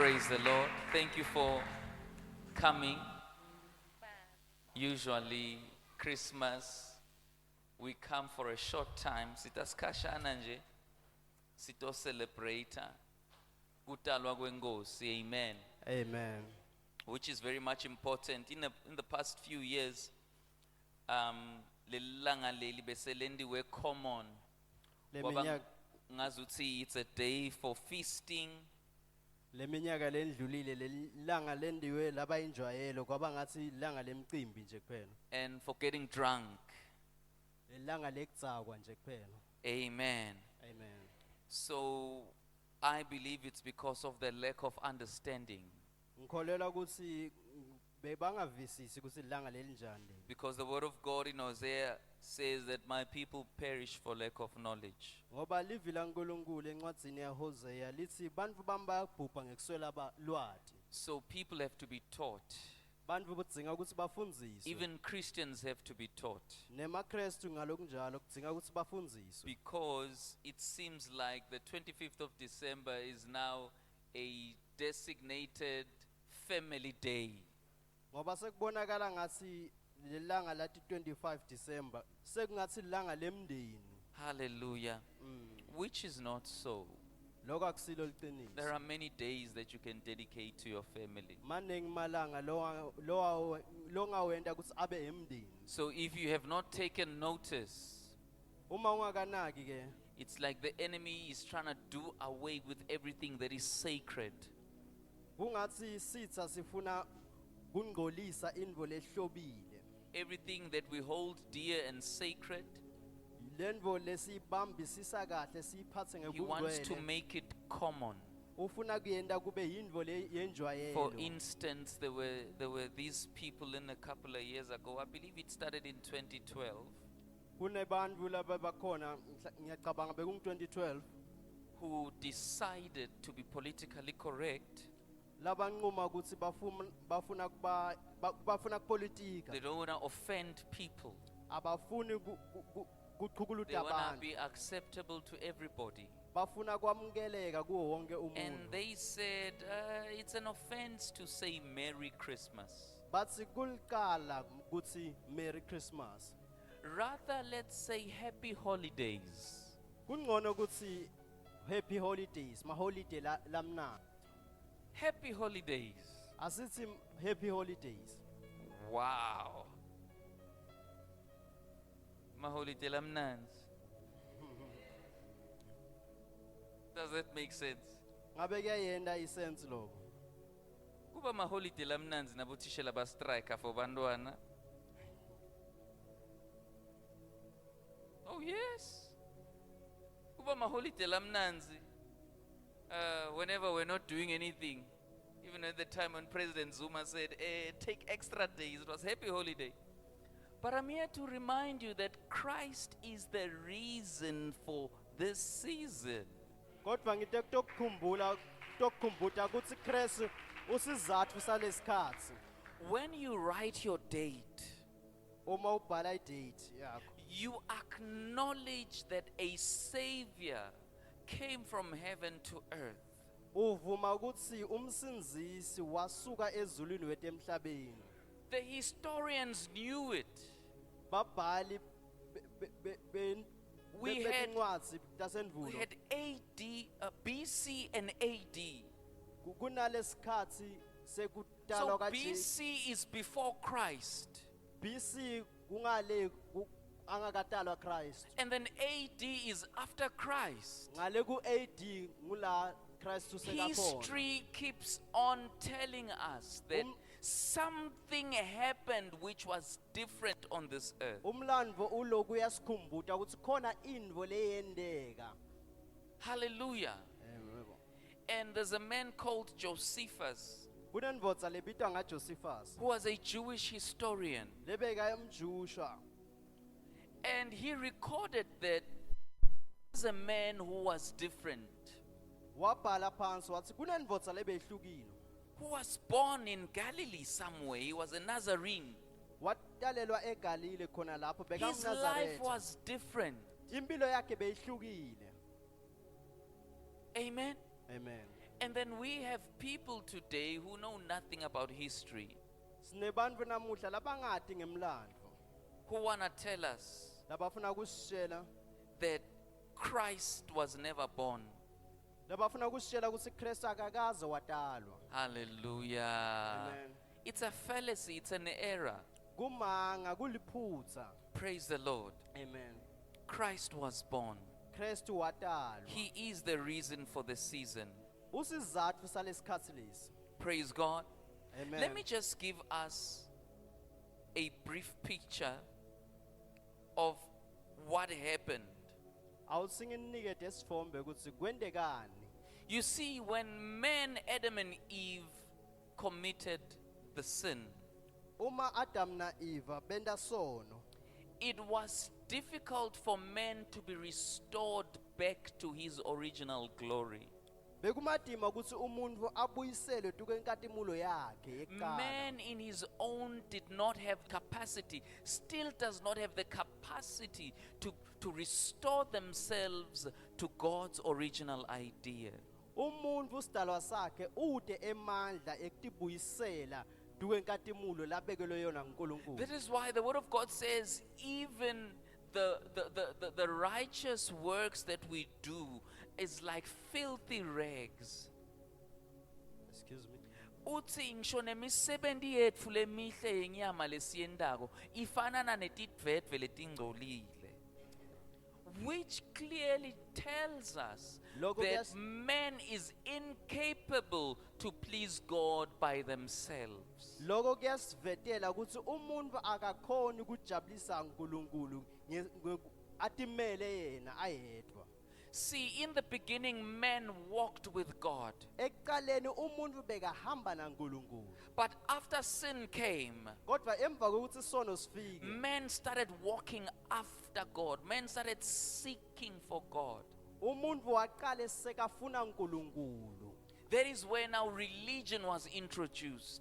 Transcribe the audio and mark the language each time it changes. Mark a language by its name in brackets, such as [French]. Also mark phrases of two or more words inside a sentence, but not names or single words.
[English] the Lord. Thank you for coming. Usually, Christmas, we come for a short time. [Swati] Sitaskashana nje, sito celebrate kutalwa kwenkosi. [English] Amen. Amen. Which is very much important. In the past few years, [Swati] lelanga leli beselendiwe common. Leminyaka [English] Ngazuthi it's a day for feasting. [Swati] leminyaka lendlulile lelanga lendiwe laba injwayelo kwaba ngathi ilanga lemcimbi nje kuphela. [English] And for getting drunk. [Swati] Ilanga lekuzakwa nje kuphela. [English] Amen. Amen. So I believe it's because of the lack of understanding. [Swati] Ngikholelwa ukuthi bebangavisisi ukuthi ilanga lelinjani leli. [English] Because the word of God in Hosea says that my people perish for lack of knowledge. [Swati] Ngoba livi laNkulunkulu encwadzini yaHosea lithi bantfu bami bayabhubha ngekuswela lwati. [English] So people have to be taught. [Swati] Bantfu kudzinga ukuthi bafundziswe. [English] Even Christians have to be taught. [Swati] NemaKristu ngalokunjalo kudzinga ukuthi bafundziswe. [English] Because it seems like the 25th of December is now a designated family day. [Swati] Ngoba sekubonakala ngathi lelanga lati 25 December sekungathi ilanga lemndeni. [English] Hallelujah. Which is not so. [Swati] Lokho akusilo liqiniso. [English] There are many days that you can dedicate to your family. [Swati] Maningi malanga lo ngawenda ukuthi abe emndeni. [English] So if you have not taken notice, [Swati] Uma ungakanaki ke [English] it's like the enemy is trying to do away with everything that is sacred. [Swati] kungathi sitha sifuna kungcolisa indvo lehlobile. [English] Everything that we hold dear and sacred, [Swati] Lendvo lesibambisisa kahle siphathe [English] he wants to [Swati] ngebungcwele. [English] make it common. [Swati] Ufuna kuyenda kube yindvo [English] For [Swati] yenjwayelo. [English] instance, there were these people in a couple of years ago. I believe it started in 2012, [Swati] Kunebantfu laba bakhona ngiyacabanga bekungu 2012 [English] who decided to be politically correct. [Swati] labanquma ukuthi bafuna kupolitika. [English] They don't want to offend people. [Swati] Abafuni [English] They [Swati] kuqhukuluta [English] want to [Swati] abantu. [English] be acceptable to everybody. [Swati] Bafuna kwamukeleka kuwo wonke [English] And [Swati] umuntu. [English] they said, it's an offense to say Merry Christmas. [Swati] Bathi kuliqala ukuthi [English] Merry Christmas. Rather, let's say Happy Holidays. [Swati] Kungcono ukuthi [English] Happy Holidays, [Swati] maholiday lamnandi. [English] Happy Holidays. [Swati] Asithi [English] Happy Holidays. [Swati] Wow. Maholiday lamnanzi. [English] Does that make sense? [Swati] Ngabe kuyayenda isense lokho. Kuba maholiday lamnanzi nabothishela ba [English] strike for [Swati] bantwana. [English] Oh yes. [Swati] Kuba maholiday lamnanzi. [English] Whenever we're not doing anything, even at the time when President Zuma said, take extra days, it was happy holiday. But I'm here to remind you that Christ is the reason for this season. [Swati] Kodwa ngite kutokukhumbuta ukuthi Kristu usizathu salesikhathi. [English] When you write your date, [Swati] Uma ubhala idate yakho, [English] you acknowledge that a Savior came from heaven to earth. [Swati] uvuma ukuthi umsinzisi wasuka ezulwini wete emhlabeni. [English] The historians knew it. [Swati] Babhali [English] We had [Swati] bencwadzi tasendulo. [English] We had AD, BC and AD. [Swati] Kunalesikhathi [English] So [Swati] sekutalwa kaJesu. [English] BC is before Christ. [Swati] BC kungale angakatalwa Christ. [English] And then AD is after Christ. [Swati] Ngale ku AD ngula Christ usekakhona. [English] History keeps on telling us that something happened which was different on this earth. [Swati] Umlandvo uloku uyasikhumbuta ukuthi khona indvo leyendeka. [English] Hallelujah. And there's a man called Josephus, [Swati] Kunendvodza lebitwa ngaJosephus. [English] who was a Jewish historian. [Swati] Lebeka emJushwa. [English] And he recorded that there's a man who was different, [Swati] Wabhala phansi wathi kunendvodza lebehlukile. [English] who was born in Galilee somewhere. He was a Nazarene. [Swati] Watalelwa eGalile khona lapho beka [English] His life [Swati] uNazaretha. [English] was different. [Swati] Impilo yakhe beyihlukile. [English] Amen. Amen. And then we have people today who know nothing about history, [Swati] Sinebantfu namuhla labangati ngemlandvo. [English] who want to tell us [Swati] Labafuna kusitshela, [English] that Christ was never born. [Swati] labafuna kusitshela kutsi Kristu akakaze watalwa. [English] Hallelujah. Amen. It's a fallacy, it's an error. [Swati] Kumanga kuliphutsa. [English] Praise the Lord. Amen. Christ was born. [Swati] Kristu watalwa. [English] He is the reason for the season. [Swati] Usizatfu salesikhatsi lesi. [English] Praise God. Amen. Let me just give us a brief picture of what happened. [Swati] Awusinginikete sifombe kutsi kwendekani. [English] You see, when men, Adam and Eve, committed the sin, [Swati] Uma Adam na Eva benda sono, [English] it was difficult for man to be restored back to his original glory. [Swati] bekumadima kutsi umuntu abuyiselwe tukwenkatimulo yakhe yekuqala. [English] Man in his own did not have capacity, still does not have the capacity to restore themselves to God's original idea. [Swati] Umuntu sidalwa sakhe ude emandla ekutibuyisela tukwenkatimulo labekelwe yona nguNkulunkulu. [English] That is why the Word of God says, even the righteous works that we do is like filthy rags. Excuse me. [Swati] Uthi ngisho nemisebenzi yethu lemihle yenyama lesiyendako ifanana netidvedve letingcolile, [English] which clearly tells us [Swati] Loko [English] that [Swati] kuyas- [English] man is incapable to please God by themselves. [Swati] Loko kuyasivetela kutsi umuntu akakhoni ukujabulisa uNkulunkulu atimele yena ayedwa. [English] See, in the beginning, man walked with God. [Swati] Ekuqaleni umuntu bekahamba naNkulunkulu. [English] But after sin came, [Swati] Kodwa emva kokuthi isono sifike, [English] man started walking after God. Man started seeking for God. [Swati] umuntu waqala sekafuna uNkulunkulu. [English] That is where now religion was introduced.